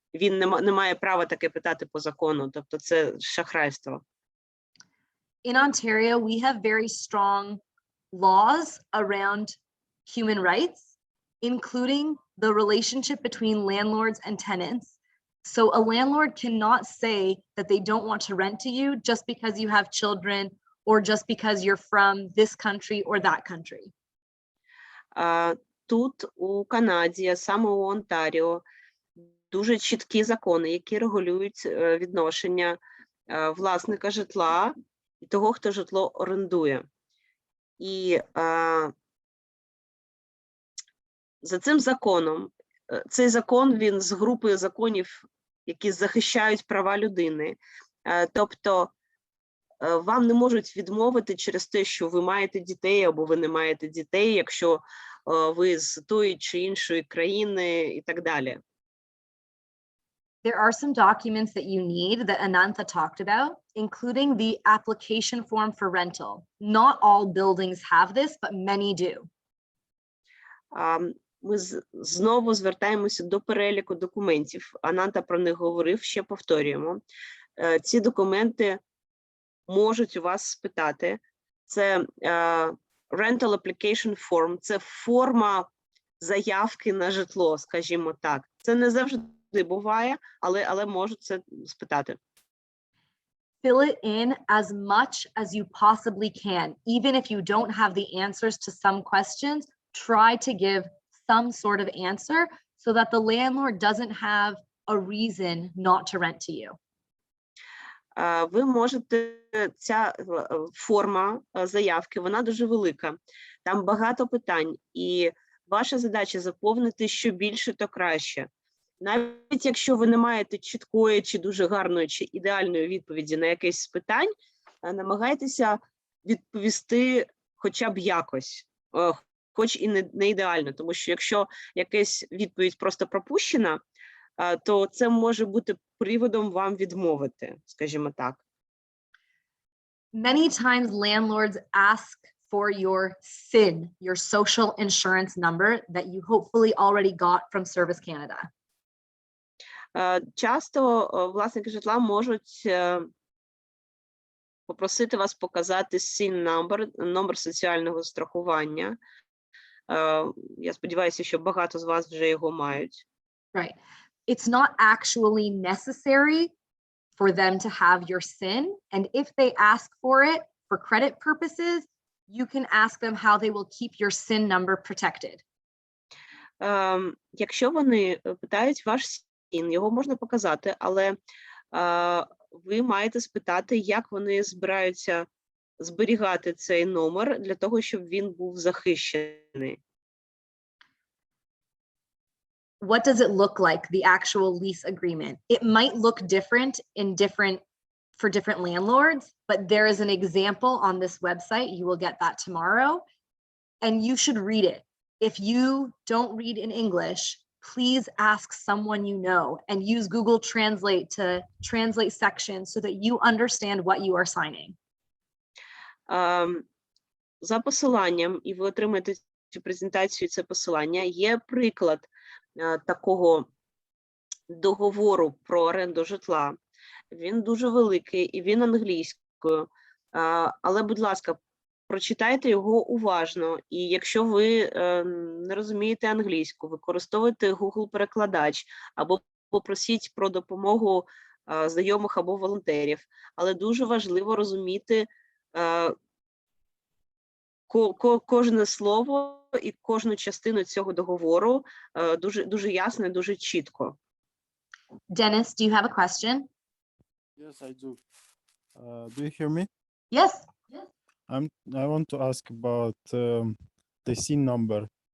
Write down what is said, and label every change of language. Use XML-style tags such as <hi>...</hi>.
<uk>Він не має права таке питати по закону, тобто це шахрайство.</uk> <en>In Ontario, we have very strong laws around human rights, including the relationship between landlords and tenants. So a landlord cannot say that they don't want to rent to you just because you have children or just because you're from this country or that country.</en> <uk>Тут у Канаді, саме у Онтаріо, дуже чіткі закони, які регулюють відношення власника житла і того, хто житло орендує. І за цим законом, цей закон, він з групи законів, які захищають права людини. Тобто вам не можуть відмовити через те, що ви маєте дітей або ви не маєте дітей, якщо ви з тої чи іншої країни і так далі.</uk> <en>There are some documents that you need that Anantha talked about, including the application form for rental. Not all buildings have this, but many do.</en> <uk>Ми знову звертаємося до переліку документів. Ананта про них говорив, ще повторюємо. Ці документи можуть у вас спитати. Це</uk> <en>rental application form,</en> <uk>це форма заявки на житло, скажімо так. Це не завжди буває, але можуть це спитати.</uk> <en>Fill it in as much as you possibly can. Even if you don't have the answers to some questions, try to give some sort of answer so that the landlord doesn't have a reason not to rent to you.</en> <uk>Ви можете, ця форма заявки, вона дуже велика. Там багато питань, і ваша задача заповнити що більше, то краще. Навіть якщо ви не маєте чіткої, чи дуже гарної, чи ідеальної відповіді на якесь з питань, намагайтеся відповісти хоча б якось, хоч і не ідеально, тому що якщо якась відповідь просто пропущена, то це може бути приводом вам відмовити, скажімо так.</uk> <en>Many times landlords ask for your SIN, your social insurance number that you hopefully already got from Service Canada.</en> <uk>Часто власники житла можуть попросити вас показати SIN номер соціального страхування. Я сподіваюся, що багато з вас вже його мають.</uk> <en>Right. It's not actually necessary for them to have your SIN. And if they ask for it for credit purposes, you can ask them how they will keep your SIN number protected.</en> <uk>Якщо вони питають ваш SIN, його можна показати, але ви маєте спитати, як вони збираються зберігати цей номер для того, щоб він був захищений.</uk> <en>What does it look like, the actual lease agreement? It might look different for different landlords, but there is an example on this website. You will get that tomorrow, and you should read it. if you don't read in English, please ask someone you know and use Google Translate to translate sections so that you understand what you are signing.</en> <uk>За посиланням, і ви отримаєте цю презентацію, це посилання, є приклад такого договору про оренду житла. Він дуже великий і він англійською. Але, будь ласка, прочитайте його уважно. І якщо ви не розумієте англійську, використовуйте Google-перекладач або попросіть про допомогу знайомих або волонтерів. Але дуже важливо розуміти кожне слово і кожну частину цього договору дуже ясно і дуже чітко.</uk> <en>Dennis, do you have a question? Yes, I do. Do you hear me? Yes. I want to ask about the scene number.</en>